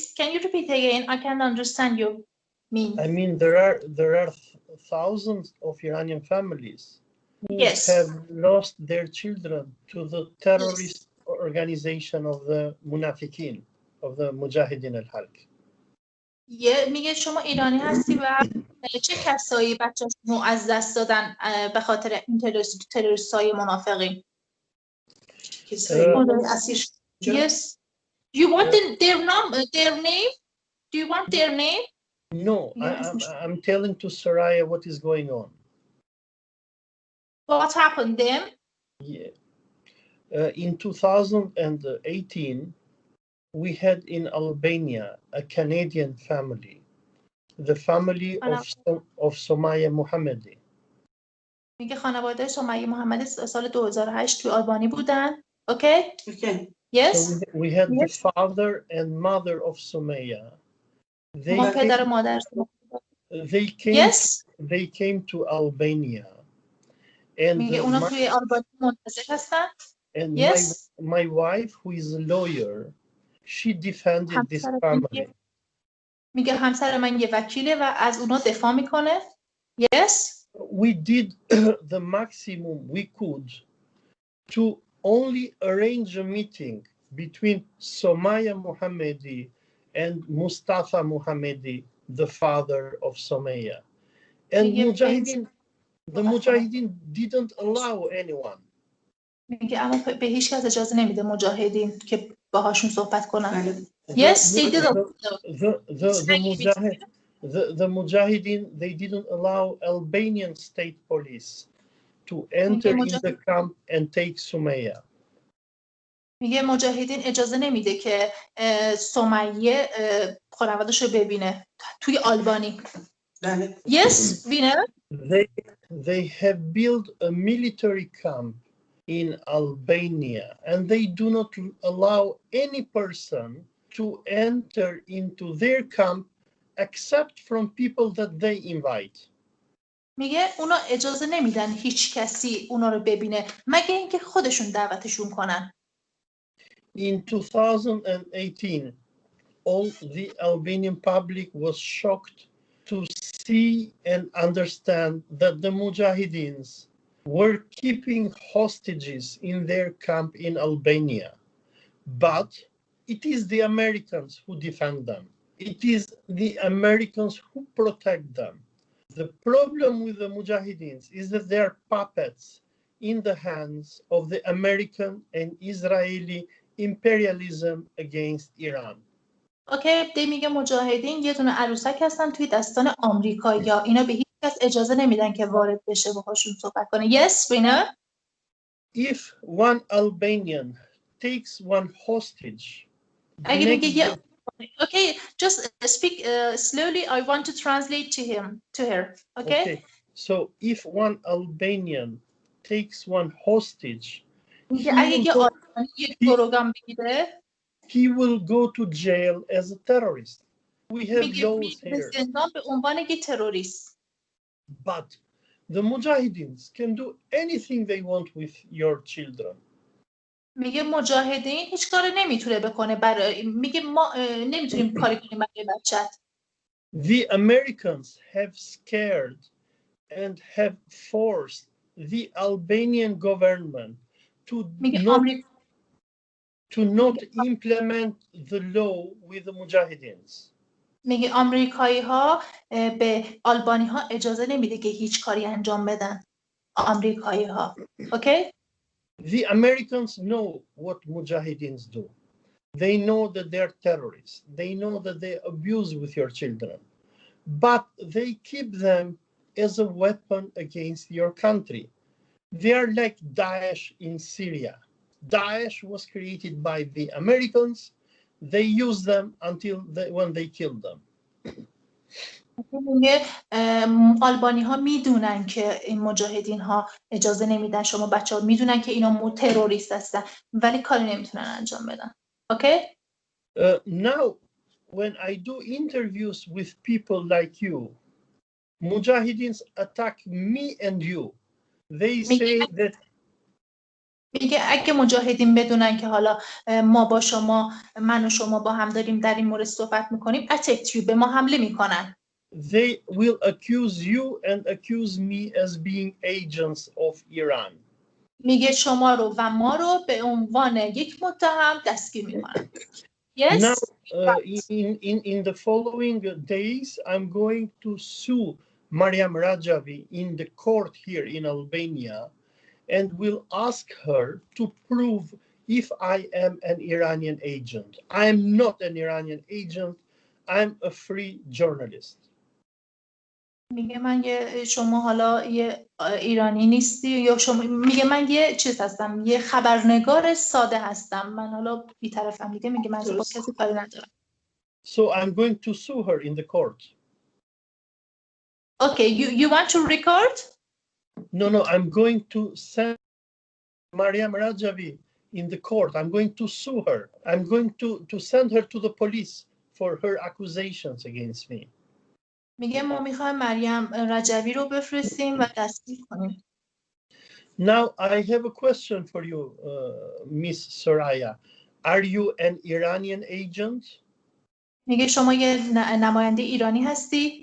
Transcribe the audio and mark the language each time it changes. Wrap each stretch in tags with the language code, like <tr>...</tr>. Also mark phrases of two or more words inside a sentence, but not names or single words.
<en>Can you repeat again? I can't understand you. I mean, there are thousands of Iranian families who have lost their children to the terrorist organization of the Munafiqin, of the Mujahideen al-Halq.</en> <fa>میگه شما ایرانی هستی و چه کسایی بچه‌شون رو از دست دادن به خاطر این تروریست‌های منافقین؟</fa> <en>Yes. You want their name? Do you want their name? No, I'm telling to Soraya what is going on. What happened then? Yeah. In 2018, we had in Albania a Canadian family, the family of Somaya Mohammadi.</en> <fa>میگه خانواده سمیه محمدی سال 2008 توی آلبانی بودن.</fa> <en>Okay? Yes. So we had the father and mother of Somaya.</en> <fa>پدر و مادر.</fa> <en>They came to Albania. And</en> <fa>میگه اونا توی آلبانی منتظر هستن.</fa> <en>And my wife, who is a lawyer, she defended this family.</en> <fa>میگه همسر من یه وکیله و از اونا دفاع میکنه.</fa> <en>Yes. We did the maximum we could to only arrange a meeting between Somaya Mohammadi and Mustafa Mohammadi, the father of Somaya. And the Mujahideen didn't allow anyone.</en> <fa>میگه اما به هیچ کس اجازه نمیده مجاهدین که باهاشون صحبت کنن.</fa> <en>Yes, they did. The Mujahideen, they didn't allow Albanian state police to enter in the camp and take Somaya.</en> <fa>میگه مجاهدین اجازه نمیده که سمیه خانواده‌شو ببینه توی آلبانی.</fa> <en>Yes, winner. They have built a military camp in Albania, and they do not allow any person to enter into their camp except from people that they invite.</en> <fa>میگه اونا اجازه نمیدن هیچ کسی اونا رو ببینه مگه اینکه خودشون دعوتشون کنن.</fa> <en>In 2018, all the Albanian public was shocked to see and understand that the Mujahideens were keeping hostages in their camp in Albania. But it is the Americans who defend them. It is the Americans who protect them. The problem with the Mujahideens is that they are puppets in the hands of the American and Israeli imperialism against Iran.</en> <fa>اوکی، دی میگه مجاهدین یه دونه عروسک هستن توی دستان آمریکایی‌ها. اینا به هیچ کس اجازه نمیدن که وارد بشه باهاشون صحبت کنه.</fa> <en>Yes, winner. If one Albanian takes one hostage,</en> <fa>اگه میگه</fa> <en>okay, just speak slowly. I want to translate to her. Okay. So if one Albanian takes one hostage, he will go to jail as a terrorist. We have laws here. But the Mujahideens can do anything they want with your children.</en> <fa>میگه مجاهدین هیچ کاری نمیتونه بکنه برای میگه ما نمیتونیم کاری کنیم برای بچت.</fa> <en>The Americans have scared and have forced the Albanian government to not implement the law with the Mujahideens.</en> <fa>میگه آمریکایی‌ها به آلبانی‌ها اجازه نمیده که هیچ کاری انجام بدن. آمریکایی‌ها.</fa> <en>Okay? The Americans know what Mujahideens do. They know that they're terrorists. They know that they abuse with your children. But they keep them as a weapon against your country. They are like Daesh in Syria. Daesh was created by the Americans. They used them until when they killed them.</en> <fa>میگه آلبانی ها میدونن که این مجاهدین ها اجازه نمیدن، شما بچه ها میدونن که اینا تروریست هستن ولی کاری نمیتونن انجام بدن.</fa> <en>Okay? Now, when I do interviews with people like you, Mujahideen attack me and you. They say that</en> <fa>میگه اگه مجاهدین بدونن که حالا ما با شما، من و شما با هم داریم در این مورد صحبت میکنیم،</fa> <en>attack you،</en> <fa>به ما حمله میکنن.</fa> <en>They will accuse you and accuse me as being agents of Iran.</en> <fa>میگه شما رو و ما رو به عنوان یک متهم دستگیر میکنن.</fa> <en>Yes. Now, in the following days, I'm going to sue Mariam Rajavi in the court here in Albania, and will ask her to prove if I am an Iranian agent. I am not an Iranian agent. I'm a free journalist.</en> <fa>میگه من شما حالا یه ایرانی نیستی، یا شما میگه من یه چیز هستم، یه خبرنگار ساده هستم، من حالا بی‌طرفم. میگه من با کسی کاری ندارم.</fa> <en>So I'm going to sue her in the court. Okay, you want to record? No, I'm going to send Mariam Rajavi in the court. I'm going to sue her. I'm going to send her to the police for her accusations against me.</en> <fa>میگه ما میخوایم مریم رجوی رو بفرستیم و دستگیر کنیم.</fa> <en>Now I have a question for you, Miss Soraya. Are you an Iranian agent?</en> <fa>میگه شما یه نماینده ایرانی هستی؟</fa>